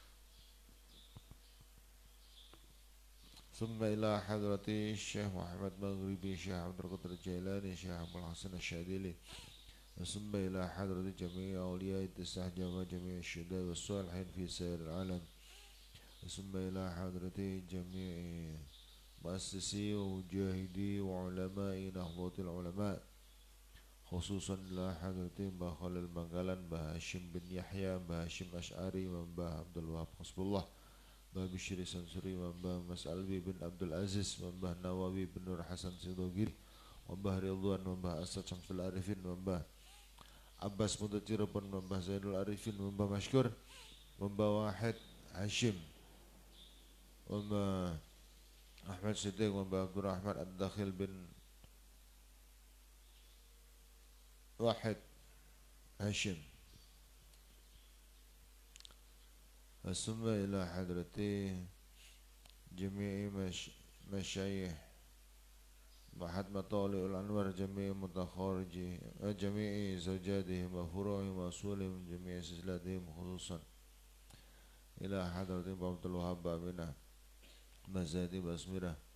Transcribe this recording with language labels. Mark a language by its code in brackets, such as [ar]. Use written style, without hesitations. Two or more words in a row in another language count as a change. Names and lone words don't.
[ar] ثم إلى حضرة الشيخ محمد مغربي الشيخ عبد القادر الجيلاني الشيخ أبو الحسن الشاذلي ثم إلى حضرة جميع أولياء التسعة وجميع الشهداء والصالحين في سائر العالم ثم إلى حضرة جميع مؤسسي ومجاهدي وعلماء نهضة العلماء خصوصا إلى حضرة Mbah Khalil Bangkalan, Mbah Hashim bin Yahya, Mbah Hashim Ash'ari, Mbah Abdul Wahab Hasbullah, Mbah Bishri Sansuri, Mbah Mas Alwi bin Abdul Aziz, Mbah Nawawi bin Nur Hasan Sidogiri, Mbah Ridwan, Mbah Asad Syamsul Arifin, Mbah Abbas Mudajirapun, Mbah Zainul Arifin, Mbah Mashkur, Mbah Wahid Hashim, Mbah Ahmad Siddiq, Mbah Abdul Rahman Ad-Dakhil bin Wahid Hashim. ثم إلى حضرة جميع مشايخ معهد مطالع الأنوار جميع متخرجي جميع زوجاتهم وفروعهم وأصولهم جميع سلسلاتهم خصوصا إلى حضرة عبد الوهاب بابنا مزادي بسمرة